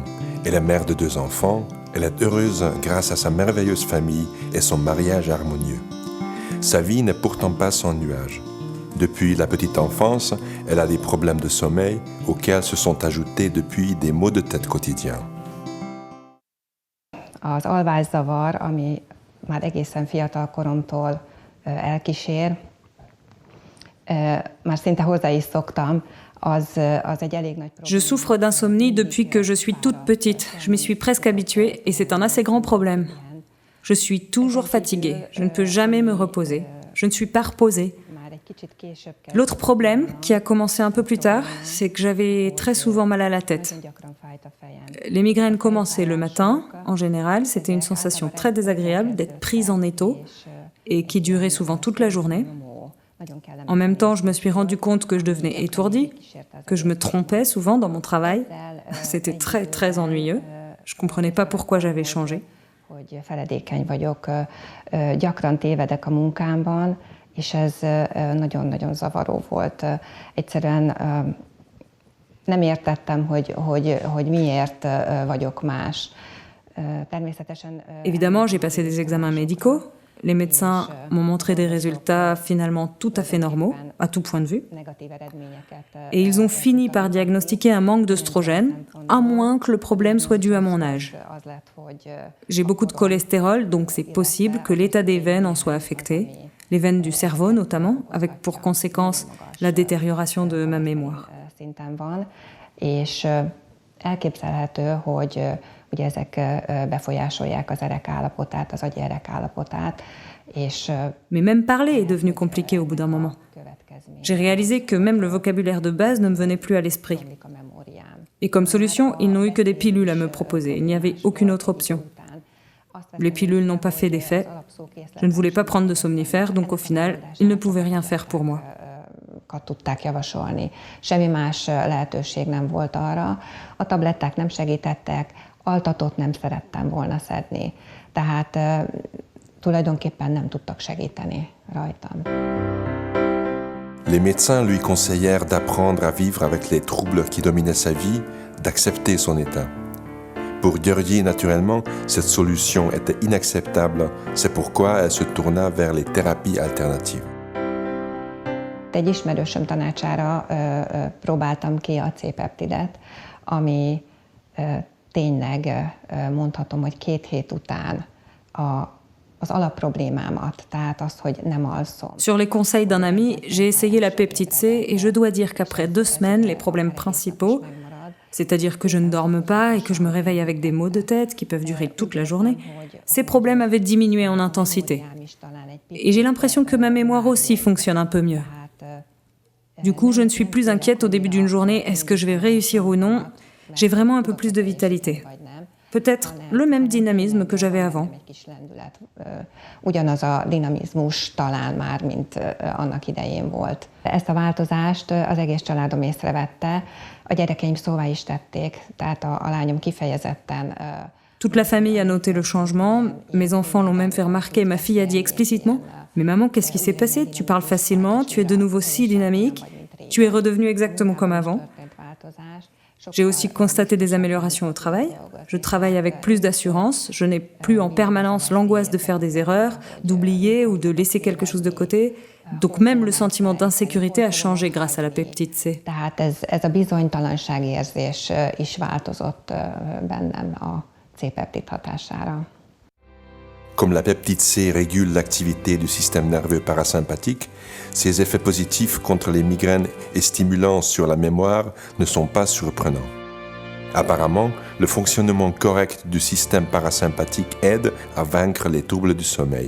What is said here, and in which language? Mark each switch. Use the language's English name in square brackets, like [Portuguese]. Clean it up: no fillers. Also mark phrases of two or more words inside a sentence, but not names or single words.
[French] Elle est mère de 2 enfants. Elle est heureuse grâce à sa merveilleuse famille et son mariage harmonieux. Sa vie n'est pourtant pas sans nuages. Depuis la petite enfance, elle a des problèmes de sommeil auxquels se sont ajoutés depuis des maux de tête quotidiens. [Hungarian] Az alvászavar, ami már egészen fiatal koromtól elkísér, már szinte hozzá is szoktam, [French] Je souffre d'insomnie depuis que je suis toute petite. Je m'y suis presque habituée et c'est un assez grand problème. Je suis toujours fatiguée. Je ne peux jamais me reposer. Je ne suis pas reposée. L'autre problème, qui a commencé un peu plus tard, c'est que j'avais très souvent mal à la tête. Les migraines commençaient le matin. En général, c'était une sensation très désagréable d'être prise en étau et qui durait souvent toute la journée. En même temps, je me suis rendu compte que je devenais étourdie, que je me trompais souvent dans mon travail. C'était très, très ennuyeux. Je ne comprenais pas pourquoi j'avais changé. [Hungarian] Hogy feledékeny vagyok, gyakran tévedek a munkámban, és ez nagyon-nagyon zavaró volt. Egyszerűen nem értettem, hogy miért vagyok más. Természetesen... [French] Évidemment, j'ai passé des examens médicaux. Les médecins m'ont montré des résultats finalement tout à fait normaux, à tout point de vue. Et ils ont fini par diagnostiquer un manque d'œstrogène, à moins que le problème soit dû à mon âge. J'ai beaucoup de cholestérol, donc c'est possible que l'état des veines en soit affecté, les veines du cerveau notamment, avec pour conséquence la détérioration de ma mémoire. [Hungarian] És elképzelhető, hogy ugye ezek befolyásolják az erek állapotát, az agyi erek állapotát. [French] Mais même parler est devenu compliqué au bout d'un moment. J'ai réalisé que même le vocabulaire de base ne me venait plus à l'esprit. Et comme solution, ils n'ont eu que des pilules à me proposer. Il n'y avait aucune autre option. Les pilules n'ont pas fait d'effet. Je ne voulais pas prendre de somnifères, donc au final, ils ne pouvaient rien faire pour moi. [Hungarian] Tudták javasolni. Semmi más lehetőség nem volt arra. A tabletták nem segítettek, altatót nem szerettem volna szedni. Tehát tulajdonképpen nem tudtak segíteni rajtam. [French] Les médecins lui conseillèrent d'apprendre à vivre avec les troubles qui dominaient sa vie, d'accepter son état. Pour Györgyi, naturellement, cette solution était inacceptable. C'est pourquoi elle se tourna vers les thérapies alternatives. [Hungarian] Egy ismerősöm tanácsára próbáltam ki a C-peptidet, ami tényleg mondhatom, hogy 2 hét után az alapproblémámat, tehát azt, hogy nem alszom. [French] Sur les conseils d'un ami, j'ai essayé la peptide C et je dois dire qu'après 2 semaines, les problèmes principaux, c'est-à-dire que je ne dorme pas et que je me réveille avec des maux de tête qui peuvent durer toute la journée, ces problèmes avaient diminué en intensité. Et j'ai l'impression que ma mémoire aussi fonctionne un peu mieux. Du coup, je ne suis plus inquiète au début d'une journée, est-ce que je vais réussir ou non? J'ai vraiment un peu plus de vitalité. Peut-être le même dynamisme que j'avais avant. [Hungarian] Ugyanaz a dinamizmus talán már, mint annak idején volt. Ezt a változást az egész családom észrevette, a gyerekeim szóvá is tették, tehát a lányom kifejezetten... [French] Toute la famille a noté le changement, mes enfants l'ont même fait remarquer, ma fille a dit explicitement « Mais maman, qu'est-ce qui s'est passé? Tu parles facilement, tu es de nouveau si dynamique, tu es redevenue exactement comme avant. » J'ai aussi constaté des améliorations au travail. Je travaille avec plus d'assurance, je n'ai plus en permanence l'angoisse de faire des erreurs, d'oublier ou de laisser quelque chose de côté. Donc même le sentiment d'insécurité a changé grâce à la peptide C. [Hungarian] Tehát ez a bizonytalanságérzés is változott bennem a C-peptid hatására. [French] Comme la peptide C régule l'activité du système nerveux parasympathique, ses effets positifs contre les migraines et stimulants sur la mémoire ne sont pas surprenants. Apparemment, le fonctionnement correct du système parasympathique aide à vaincre les troubles du sommeil.